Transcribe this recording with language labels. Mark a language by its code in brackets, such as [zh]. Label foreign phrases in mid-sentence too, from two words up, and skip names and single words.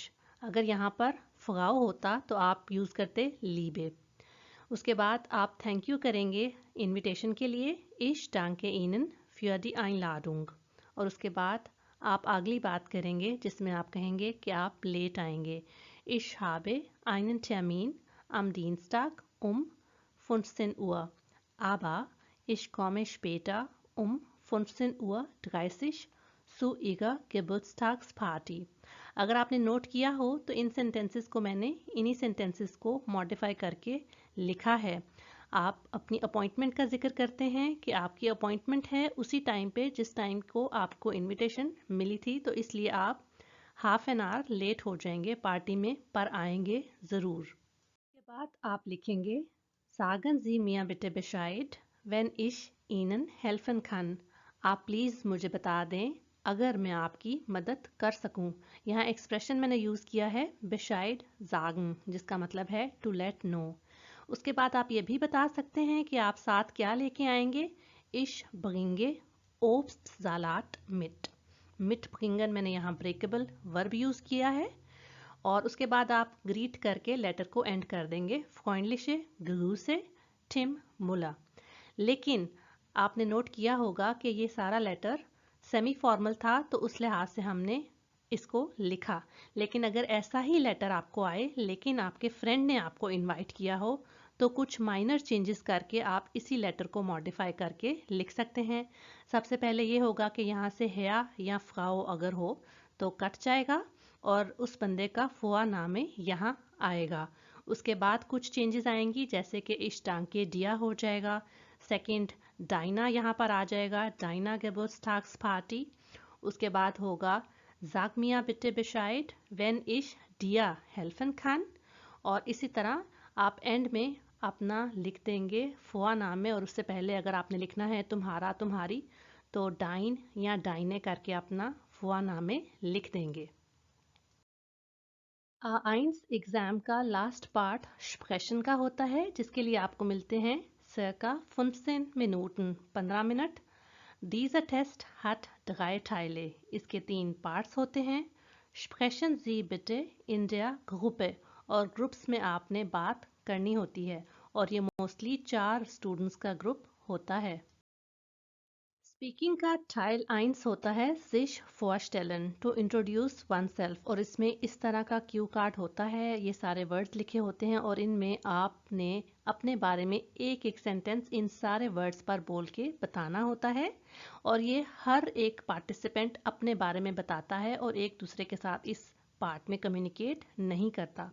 [hi] अगर यहाँ पर फ्राउ होता तो आप यूज़ करते लीबे। उसके बाद आप [en] thank you [hi] करेंगे इनविटेशन के लिए, [de] Ich danke Ihnen für die Einladung। [hi] और उसके बाद आप अगली बात करेंगे जिसमें आप कहेंगे कि आप लेट आएंगे। [de] Ich habe einen Termin am Dienstag um 15 Uhr, aber ich komme später um 15:30 Uhr zu Ihrer Geburtstagsparty। [hi] अगर आपने नोट किया हो तो इन सेंटेंसेस को मैंने इन्हीं सेंटेंसेस को मॉडिफाई करके लिखा है। आप अपनी अपॉइंटमेंट का जिक्र करते हैं कि आपकी अपॉइंटमेंट है उसी टाइम पे जिस टाइम को आपको इनविटेशन मिली थी, तो इसलिए आप [en] half an hour late [hi] हो जाएंगे पार्टी में, पर आएंगे ज़रूर। उसके बाद आप लिखेंगे [de] Sagen Sie mir bitte Bescheid, wenn ich Ihnen helfen kann। [hi] आप प्लीज़ मुझे बता दें अगर मैं आपकी मदद कर सकूं। यहाँ एक्सप्रेशन मैंने यूज़ किया है [de] Bescheid sagen, [hi] जिसका मतलब है [en] to let know. [hi] उसके बाद आप ये भी बता सकते हैं कि आप साथ क्या लेके आएंगे। [de] Ich bringe Obstsalat mit। mit bringen [hi] मैंने यहाँ [en] breakable verb [hi] यूज़ किया है। और उसके बाद आप ग्रीट करके लेटर को एंड कर देंगे [de] freundliche Grüße Tim Müller। [hi] लेकिन आपने नोट किया होगा कि ये सारा लेटर सेमी फॉर्मल था, तो उस लिहाज से हमने इसको लिखा। लेकिन अगर ऐसा ही लेटर आपको आए लेकिन आपके फ्रेंड ने आपको इनवाइट किया हो, तो कुछ माइनर चेंजेस करके आप इसी लेटर को मॉडिफाई करके लिख सकते हैं। सबसे पहले ये होगा कि यहाँ से Herr या Frau अगर हो तो कट जाएगा और उस बंदे का फुआ नाम यहाँ आएगा। उसके बाद कुछ चेंजेस आएंगी, जैसे कि [de] Ich danke dir [hi] हो जाएगा। सेकंड डाइना यहाँ पर आ जाएगा, [de] deine Geburtstagsparty. [hi] उसके बाद होगा [de] Sag mir bitte Bescheid, wenn ich dir helfen kann। [hi] और इसी तरह आप एंड में अपना लिख देंगे फुआ नाम में, और उससे पहले अगर आपने लिखना है तुम्हारा तुम्हारी, तो डाइन या डाइने करके अपना फुआ नाम में लिख देंगे। A1 एग्ज़ाम का [en] last part [hi] स्प्रेशन का होता है, जिसके लिए आपको मिलते हैं [de] circa 15 Minuten, [hi] 15 मिनट। [de] Dieser Test hat 3 Teile। [hi] इसके 3 पार्ट्स होते हैं। [de] Sprechen Sie bitte in der Gruppe। [hi] और ग्रुप्स में आपने बात करनी होती है, और ये मोस्टली 4 स्टूडेंट्स का ग्रुप होता है। स्पीकिंग का Teil 1 होता है [de] sich vorstellen, [en] to introduce oneself। [hi] और इसमें इस तरह का [en] cue card [hi] होता है, ये सारे वर्ड्स लिखे होते हैं और इनमें आपने अपने बारे में एक एक सेंटेंस इन सारे वर्ड्स पर बोल के बताना होता है। और ये हर एक पार्टिसिपेंट अपने बारे में बताता है और एक दूसरे के साथ इस पार्ट में कम्युनिकेट नहीं करता।